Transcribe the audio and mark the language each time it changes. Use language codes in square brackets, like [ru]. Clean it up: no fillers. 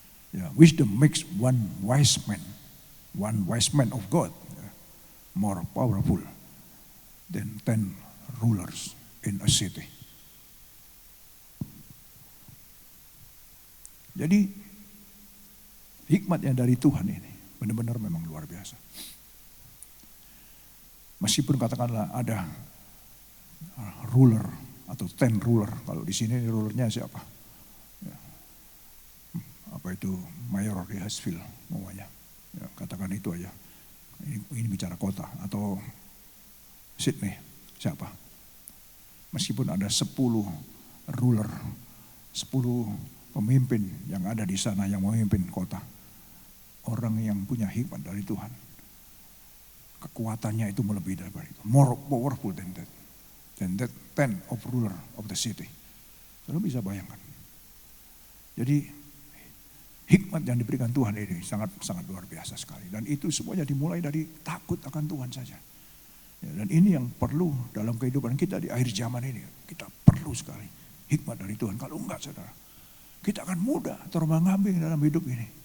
[en] Ya, wisdom makes one wise man of God more powerful than 10 rulers in a city. [id] Jadi hikmat yang dari Tuhan ini benar-benar memang luar biasa. Meskipun katakanlah ada ruler atau 10 ruler, kalau di sini rulernya siapa? Ya. Apa itu Mayor di Hushville namanya. Ya, katakan itu aja. Ini bicara kota atau Sydney, siapa? Meskipun ada 10 ruler, 10 pemimpin yang ada di sana yang memimpin kota. Orang yang punya hikmat dari Tuhan. Kekuatannya itu melebihi daripada itu. [en] More powerful than that. Than that 10 of ruler of the city. [id] Saudara bisa bayangkan. Jadi hikmat yang diberikan Tuhan ini sangat luar biasa sekali. Dan itu semuanya dimulai dari takut akan Tuhan saja. Ya, dan ini yang perlu dalam kehidupan kita di akhir zaman ini. Kita perlu sekali hikmat dari Tuhan. Kalau enggak saudara, kita akan mudah terombang-ambing dalam hidup ini.